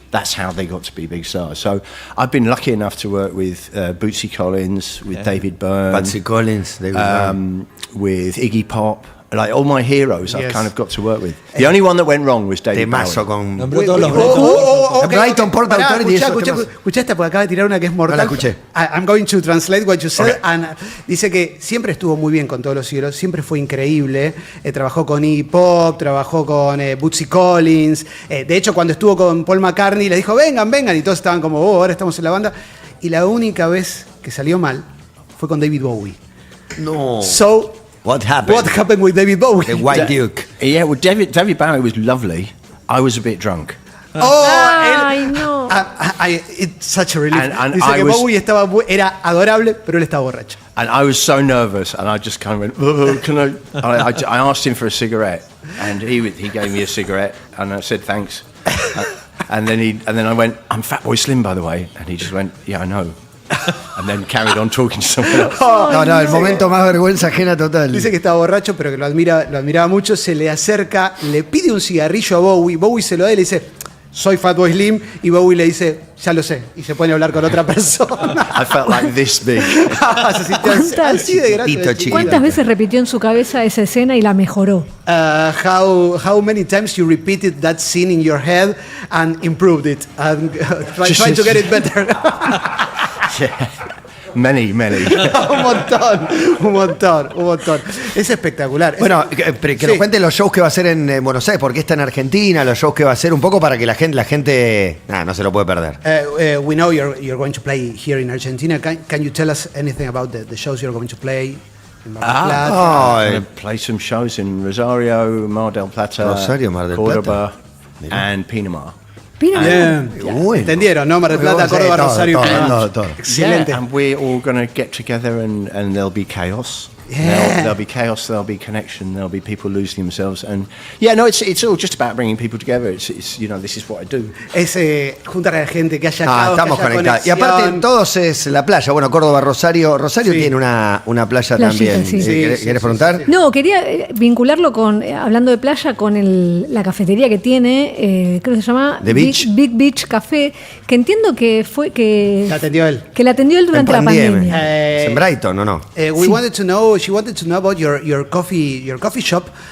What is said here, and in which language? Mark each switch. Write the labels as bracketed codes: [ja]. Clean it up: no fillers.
[en] That's how they got to be big stars. So I've been lucky enough to work with Bootsy Collins, with David Byrne, Bootsy Collins, with Iggy Pop. Like all my heroes, I've kind of got to work with. The only one that went wrong was David Bowie. [es] Nombró todos los [en] Brighton, Port Authority. [es] Escuchá esta, porque acaba de tirar una que es mortal. No la escuché. [en] I'm going to translate what you said. Okay. [es] And dice que siempre estuvo muy bien con todos los ídolos, siempre fue increíble. Trabajó con Iggy Pop, trabajó con Bootsy Collins. De hecho, cuando estuvo con Paul McCartney, les dijo, vengan, y todos estaban como, ahora estamos en la banda. Y la única vez que salió mal fue con David Bowie. No. [en] So, What happened with David Bowie? The White Duke. Yeah, well, David Bowie was lovely. I was a bit drunk. [es] Ay, no. [en] It's such a relief. And [es] Dice que Bowie era adorable, pero él estaba borracho. [en] And I was so nervous, and I just kind of went, can I asked him for a cigarette, and he gave me a cigarette, and I said thanks. And then I went, I'm Fatboy Slim, by the way, and he just went, yeah, I know. And then carried on talking to someone else. [es] No, el momento más vergüenza ajena total. Dice que estaba borracho, pero que lo admiraba mucho. Se le acerca, le pide un cigarrillo a Bowie. Bowie se lo da y le dice, soy Fatboy Slim. Y Bowie le dice, ya lo sé. Y se pone a hablar con otra persona. [en] I felt like this big. [es] Se sintió así de grande. ¿Cuántas veces repitió en su cabeza esa escena y la mejoró? [en] How many times you repeated that scene in your head and improved it and trying to get it better? Yeah. Many. [es] un montón. Es espectacular. Bueno, que nos cuenten los shows que va a hacer en Buenos Aires, porque está en Argentina, los shows que va a hacer un poco para que la gente no se lo puede perder. [en] We know you're going to play here in Argentina. Can you tell us anything about the shows you're going to play? In Mar del Plata? I'm going to play some shows in Rosario, Mar del Plata, Córdoba, and Pinamar. [es] Bueno. Entendieron, ¿no? Mar del Plata, Córdoba, Rosario y Pinamar. Excelente. [en] And we're all going to get together and there'll be chaos. Yeah. There'll be chaos, there'll be connection, there'll be people losing themselves. And it's all just about bringing people together. It's you know, this is what I do. [es] Es juntar a la gente, que haya caos, estamos que haya conectados. Y aparte todos es la playa. Bueno, Córdoba, Rosario tiene una playa Playita, también. sí. ¿Querés preguntar? No, quería vincularlo con, hablando de playa, con la cafetería que tiene, creo que se llama [en] The Beach. [es] Big Beach Café, que entiendo que fue que la atendió él. Que la atendió él durante la pandemia. ¿Es en Brighton o no? [en] She wanted to know about your coffee shop.